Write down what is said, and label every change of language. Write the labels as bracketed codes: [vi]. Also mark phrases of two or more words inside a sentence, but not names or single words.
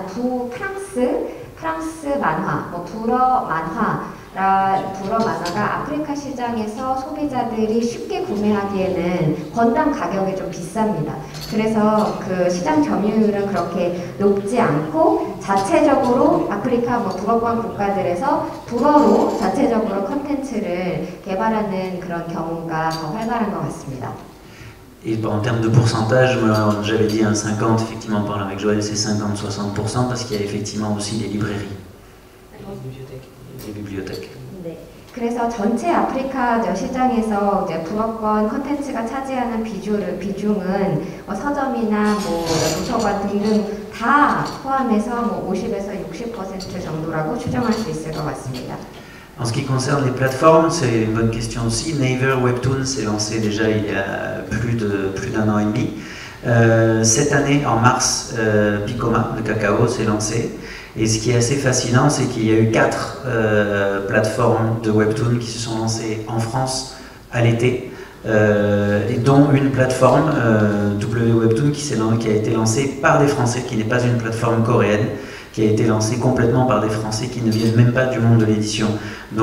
[ko] 프랑스 만화, 뭐 불어 만화가 아프리카 시장에서 소비자들이 쉽게 구매하기에는 건당 가격이 좀 비쌉니다. 그래서 그 시장 점유율은 그렇게 높지 않고 자체적으로 아프리카 뭐 불어권 국가들에서 불어로 자체적으로 컨텐츠를 개발하는 그런 경우가 더 활발한 것 같습니다. [fr] Et en termes de pourcentage, j'avais dit un 50, effectivement, en parlant avec Joël, c'est 50-60%, parce qu'il y a effectivement aussi les librairies. Les bibliothèques. [ko] 네. 그래서 전체 아프리카 시장에서 이제 불어권 콘텐츠가 차지하는 비중은 서점이나 뭐 도서관 등등 다 포함해서 뭐 50에서 60% 정도라고 추정할 수 있을 것 같습니다. [fr] En ce qui concerne les plateformes, c'est une bonne question aussi. Naver Webtoon s'est lancé déjà il y a plus d'un an et demi. Cette année, en mars, Picoma de Cacao s'est lancé. Et ce qui est assez fascinant, c'est qu'il y a eu 4 plateformes de Webtoon qui se sont lancées en France à l'été, et dont une plateforme, W-Webtoon, qui a été lancée par des Français, qui n'est pas une plateforme coréenne, qui a été lancée complètement par des Français qui ne viennent même pas du monde de l'édition.